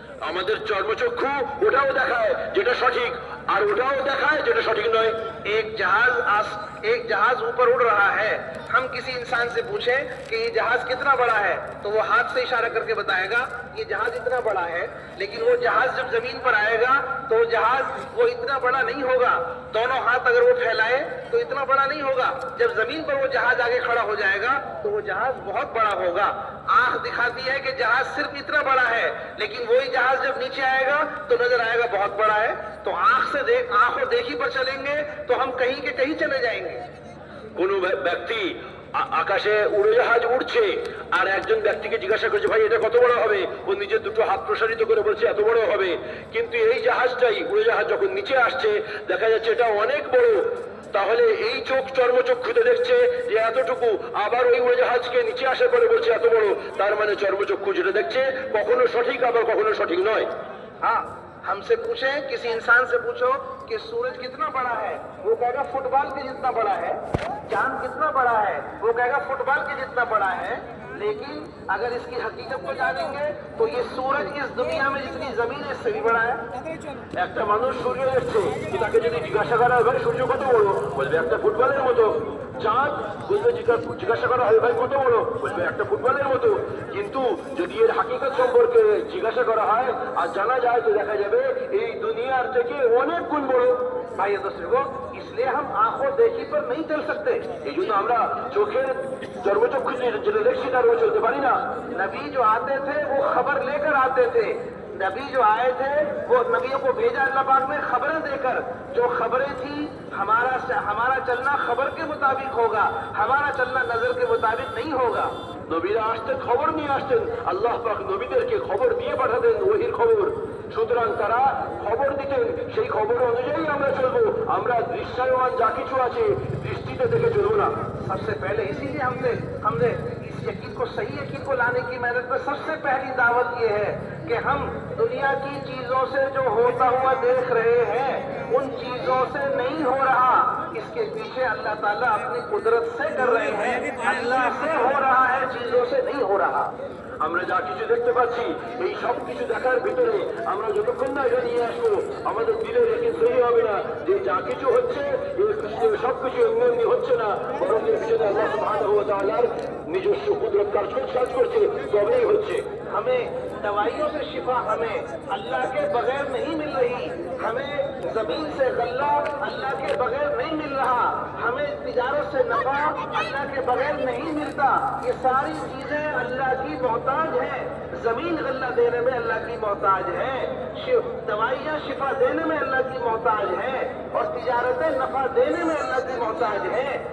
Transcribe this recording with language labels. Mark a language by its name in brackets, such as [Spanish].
[Bangla] আমাদের চর্মচক্ষু ওটাও দেখায় যেটা সঠিক, আর ওটাও দেখায় যেটা সঠিক নয়। [Hindi] एक जहाज ऊपर उड़ रहा है, हम किसी इंसान से पूछें कि ये जहाज कितना बड़ा है, तो वो हाथ से इशारा करके बताएगा ये जहाज इतना बड़ा है। लेकिन वो जहाज जब जमीन पर आएगा तो वो इतना बड़ा नहीं होगा। दोनों हाथ अगर वो फैलाए तो इतना बड़ा नहीं होगा। जब जमीन पर वो जहाज आगे खड़ा हो जाएगा तो वो जहाज बहुत बड़ा होगा। आंख दिखाती है कि जहाज सिर्फ इतना बड़ा है, लेकिन वही जहाज जब नीचे आएगा तो नजर आएगा बहुत बड़ा है। तो आंखों देखी पर चलेंगे तो हम कहीं के कहीं चले जाएंगे। [Bangla] কোনো ব্যক্তি আকাশে উড়োজাহাজ উড়ছে, আর একজন ব্যক্তিকে জিজ্ঞাসা করছে ভাই এটা কত বড় হবে, ও নিজের দুটো হাত প্রসারিত করে বলছে এত বড় হবে। কিন্তু এই উড়োজাহাজ যখন নিচে আসছে দেখা যাচ্ছে এটা অনেক বড়। তাহলে এই চর্মচক্ষুতে দেখছে যে এতটুকু, আবার ওই উড়োজাহাজকে নিচে আসার পরে বলছে এত বড়। তার মানে চর্মচক্ষু যেটা দেখছে কখনো সঠিক আবার কখনো সঠিক নয়। [Hindi] हाँ, हमसे पूछे, किसी इंसान से पूछो कि सूरज कितना बड़ा है, वो कहेगा फुटबॉल के जितना बड़ा है। चांद कितना बड़ा है, वो कहेगा फुटबॉल के जितना बड़ा है। लेकिन अगर इसकी हकीकत को जानेंगे तो ये सूरज इस दुनिया में जितनी जमीन है इससे भी बड़ा है। [Bangla] একটা মানুষ সূর্য দেখছে, তাকে যদি জিজ্ঞাসা করা হয় ভাই সূর্য কত বড়, বলবে একটা ফুটবলের মতো। চাঁদ বলবে জিজ্ঞাসা করা হয় ভাই কত বড়, বলবে একটা ফুটবলের মতো। কিন্তু যদি এর হাকিকত সম্পর্কে জিজ্ঞাসা করা হয় আর জানা যায় তো দেখা যাবে এই দুনিয়ার থেকে অনেক গুণ বড়। [Hindi] भाई दोस्तों, इसलिए हम आंखों देखी पर नहीं चल सकते। [Bangla] এই জন্য আমরা চোখের চর্মচক্ষু যেটা দেখছি তার উপর চলতে পারি না। [Hindi] नबी जो आते थे वो खबर लेकर आते थे। नबी जो आए थे वो नबियों को भेजा अल्लाह पाक ने खबरें देकर। जो खबरें थी हमारा चलना खबर के मुताबिक होगा, हमारा चलना नजर के मुताबिक नहीं होगा। [Bangla] নবীরা আসতেন, খবর নিয়ে আসতেন, আল্লাহ পাক নবীদেরকে খবর দিয়ে পাঠাতেন, ওহির খবর। সুতরাং তারা খবর দিতেন, সেই খবর অনুযায়ী আমরা চলবো। আমরা দৃশ্যায়মান যা কিছু আছে দৃষ্টিতে দেখে চলবো না। [Hindi] सबसे पहले इसीलिए हमने इस यकीन को, सही यकीन को लाने की मेहनत में सबसे पहली दावत ये है कि हम दुनिया की चीजों से जो होता हुआ देख रहे हैं उन चीजों से नहीं हो रहा, इसके पीछे अल्लाह ताला अपनी कुदरत से कर रहे हैं। अल्लाह से हो रहा है, चीजों से नहीं हो रहा। [Bangla] আমরা যা কিছু দেখতে পাচ্ছি এই সব কিছু দেখার ভিতরে আমরা যতক্ষণ না এটা নিয়ে আসবো আমাদের দিলের একে সহি হবে না যে যা কিছু হচ্ছে সবকিছু এমনি হচ্ছে না, বরং এর পিছনে আল্লাহ সুবহানাহু ওয়া তাআলার নিজস্ব কুদরত কাজ করছে, তবেই হচ্ছে। [Hindi] हमें दवाइयों से शिफा हमें अल्लाह के बगैर नहीं मिल रही, हमें जमीन से गल्ला अल्लाह के बगैर नहीं मिल रहा, हमें तिजारत से नफा अल्लाह के बगैर नहीं मिलता। ये सारी चीजें अल्लाह की मोहताज हैं। जमीन गल्ला देने में अल्लाह की मोहताज है, दवाइयाँ शिफा देने में अल्लाह की मोहताज है, और तिजारतें नफा देने में अल्लाह की मोहताज है।